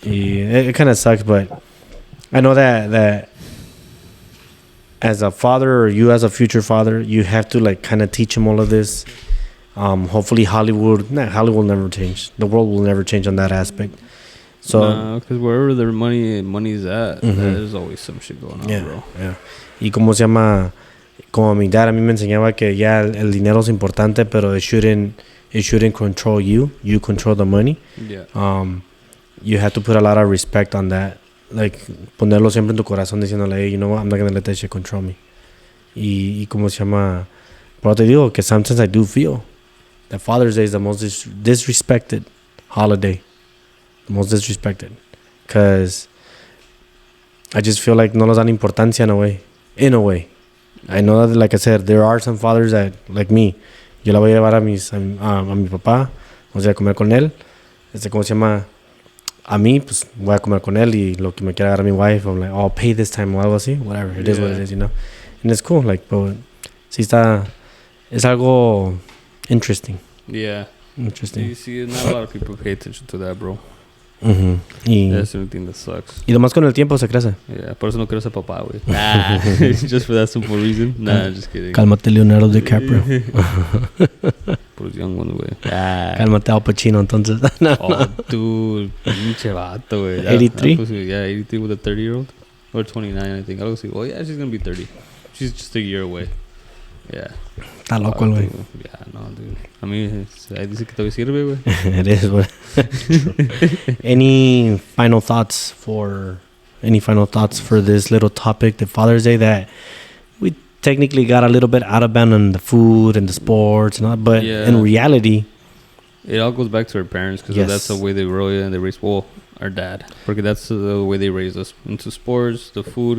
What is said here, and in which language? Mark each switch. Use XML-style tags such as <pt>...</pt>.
<en>Yeah, it kind of sucks, but I know that as a father, or you as a future father, you have to like kind of teach him all of this. Hopefully Hollywood will never change. The world will never change on that aspect. So because wherever their money's at, there's always some shit going on, bro. Yeah.</en> <es>Y como se llama, como mi dad a mí me enseñaba que ya el dinero es importante, pero</es> <en>it shouldn't control you. You control the money. Yeah. You have to put a lot of respect on that. Like,</en> <es>ponerlo siempre en tu corazón diciéndole,</es> <en>hey, you know what, I'm not going to let that shit control me.</en> <es>Y como se llama, pero te digo que</es> <en>sometimes I do feel that Father's Day is the most disrespected holiday. The most disrespected. Because I just feel like</en> <es>no nos dan importancia</es> <en>in a way. In a way. I know that, like I said, there are some fathers that, like me,</en> <es>yo la voy a llevar a mi papá, vamos a ir a comer con él. ¿Cómo se llama? A mí, pues, voy a comer con él y lo que me quiera dar a mi</es> <en>wife, I'm like, oh, I'll pay this time</en> <es>o algo así.</es> <en>Whatever. It is what it is, you know? And it's cool, like, but</en> <es>sí está, es algo</es> <en>interesting. Yeah. Interesting. You see, not a lot of people pay attention to that, bro. That's the only thing that sucks.</en> <es>Y nomás con el tiempo se crece. Yeah, por eso no quiero ser papá, güey.</es> <en>Just for that simple reason. Nah, just kidding.</en> <es>Cálmate, Leonardo DiCaprio. Por los</es> <en>young ones,</en> <es>güey. Cálmate, Al Pacino, entonces.</es> <en>Oh, dude.</en> <es>Pinche vato, güey.</es> <en>83? Yeah, 83 with a 30-year-old. Or 29, I think. I'll see. Oh, yeah, she's going to be 30. She's just a year away. Yeah.</en> <es>Está loco el güey.</es> <en>Yeah, no, dude.</en> <es>A mí, dice que todavía sirve, güey.</es> <en>It is, güey. Any final thoughts for this little topic, the Father's Day, that we technically got a little bit out of bound on the food and the sports and all, but in reality, it all goes back to our parents, because that's the way they raised our dad, because that's the way they raised us into sports, the food.</en>